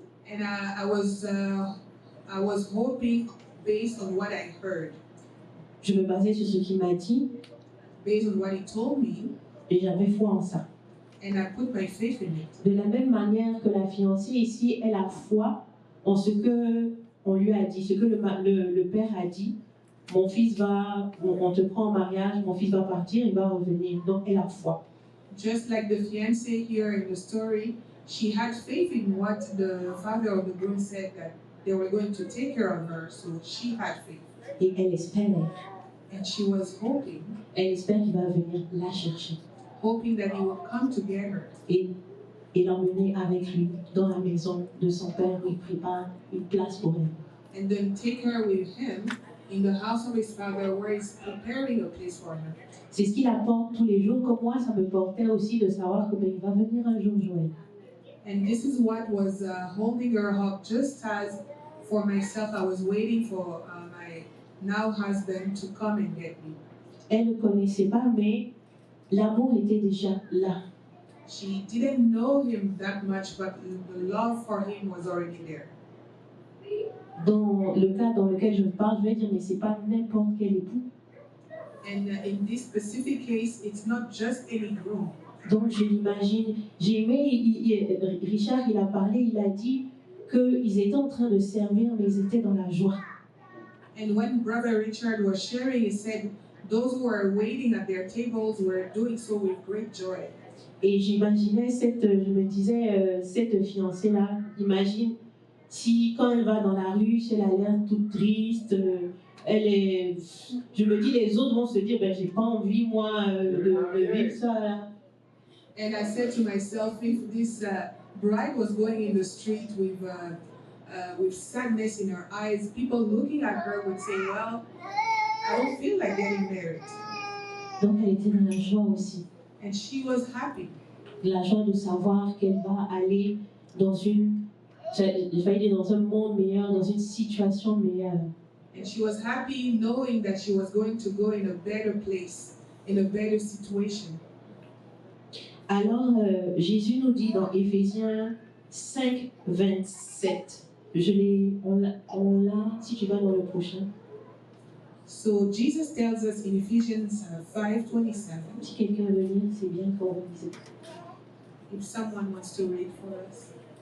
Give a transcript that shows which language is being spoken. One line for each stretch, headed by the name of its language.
English: And I was hoping based on what I heard.
French: Je me basais sur ce qu'il m'a dit.
English: Based on what he told me.
French: Et j'avais foi en ça.
English: And I put my faith in it.
French: De la même manière que la fiancée ici, elle a foi en ce que on lui a dit, ce que le père a dit. Mon fils on te prend en mariage, mon fils va partir, il va revenir. Donc elle a foi.
English: Just like the fiancée here in the story, she had faith in what the father of the groom said, that they were going to take care of her, so she had faith.
French: Et elle espère.
English: And she was hoping.
French: Elle espère qu'il va venir la chercher.
English: Hoping that he will come to get her.
French: Et l'emmener avec lui dans la maison de son père où il prépare une place pour elle.
English: And then take her with him in the house of his father where he's preparing a place for her.
French: C'est ce qu'il apporte tous les jours, comme moi ça me portait aussi de savoir que il va venir un jour Joël.
English: And this is what was holding her up, just as for myself I was waiting for my now husband to come and get me.
French: Elle ne connaissait pas, mais l'amour était déjà là.
English: She didn't know him that much, but the love for him was already there.
French: Dans le cas dans lequel je parle, je vais dire, mais c'est pas n'importe quel époux.
English: And in this specific case, it's not just any groom.
French: Donc je l'imagine. J'ai aimé, Richard, il a parlé, il a dit qu'ils étaient en train de servir, mais ils étaient dans la joie.
English: And when Brother Richard was sharing, he said, those who were waiting at their tables were doing so with great joy.
French: Et j'imaginais je me disais, cette fiancée-là, imagine si quand elle va dans la rue, si elle a l'air toute triste, je me dis, les autres vont se dire, ben, j'ai pas envie, moi, de vivre ça. Là.
English: And I said to myself, if this bride was going in the street with sadness in her eyes, people looking at her would say, well, I don't feel like getting married.
French: Donc elle était dans la joie aussi.
English: And she was happy.
French: La joie de savoir qu'elle va aller dans dans un monde meilleur, dans une situation meilleure.
English: And she was happy knowing that she was going to go in a better place, in a better situation.
French: Alors, Jésus nous dit dans Éphésiens 5, 27, on l'a, si tu vas dans le prochain.
English: So Jesus tells us in Ephesians 5:27.
French: Si quelqu'un veut lire, c'est bien qu'on lise.
English: If someone wants to read for us.